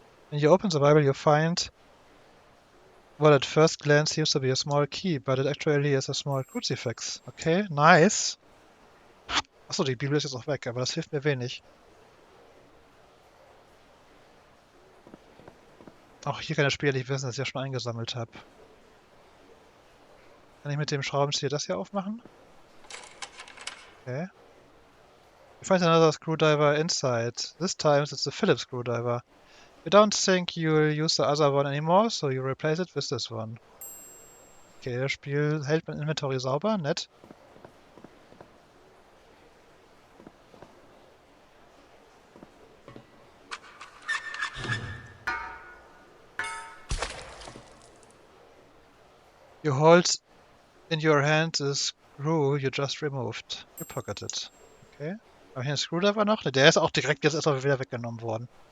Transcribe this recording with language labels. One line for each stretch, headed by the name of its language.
English: When you open the Bible, you find what at first glance seems to be a small key, but it actually is a small crucifix. Okay, nice.
German: Achso, die Bibel ist jetzt auch weg, aber das hilft mir wenig. Auch hier kann das Spiel nicht wissen, dass ich ja schon eingesammelt habe. Kann ich mit dem Schraubenzieher das hier aufmachen? Okay.
English: You find another screwdriver inside. This time it's the Phillips screwdriver. You don't think you'll use the other one anymore, so you replace it with this one.
German: Okay, das Spiel hält mein Inventory sauber, nett.
English: You hold in your hand the screw you just removed. You pocket it. Okay.
German: Habe ich einen Screwdriver noch? Ne, der ist auch direkt jetzt erstmal wieder weggenommen worden.